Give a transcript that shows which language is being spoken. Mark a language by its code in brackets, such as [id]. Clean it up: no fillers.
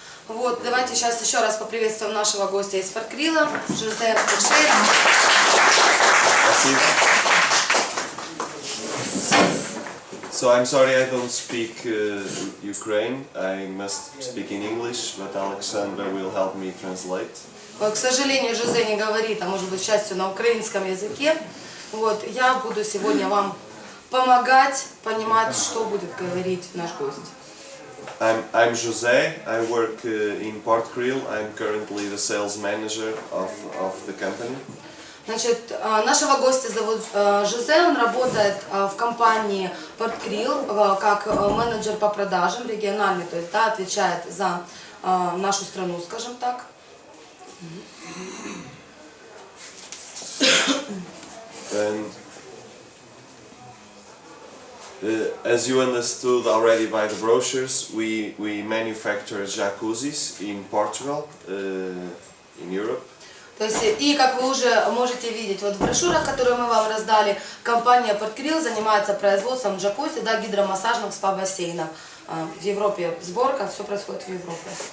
[ru] Вот, давайте сейчас еще раз поприветствуем нашего гостя из Portcril, Жозе Portcril. Спасибо. [en] So I'm sorry I don't speak Ukraine. I must speak in English, but Alexandra will help me translate. [ru] К сожалению, Жозе не говорит, а может быть, к счастью, на украинском языке. Вот, я буду сегодня вам помогать понимать, что будет говорить наш гость. [en] I'm Jose. I work in Portcril. I'm currently the sales manager of the company. [ru] Значит, нашего гостя зовут Жозе, он работает в компании Portcril как менеджер по продажам, региональный, то есть да, отвечает за нашу страну, скажем так. [en] And as you understood already by the brochures, we manufacture jacuzzis in Portugal, in Europe. [ru] То есть, и как вы уже можете видеть вот в брошюрах, которые мы вам раздали, компания Portcril занимается производством джакузи, да, гидромассажных спа-бассейнов. В Европе сборка, все происходит в Европе.